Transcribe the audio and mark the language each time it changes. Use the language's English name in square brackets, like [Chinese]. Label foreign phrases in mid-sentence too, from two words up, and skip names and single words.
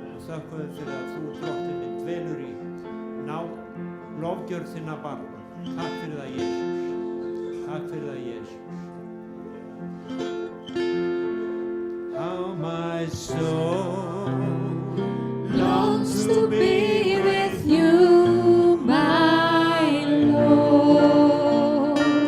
[Icelandic] þökkum við fyrir að þú, drottinn minn, dvelur í lofgjörð þinna barna. Takk fyrir það, Jesús. Takk fyrir það, Jesús. [English] How my soul longs to be with you, my Lord.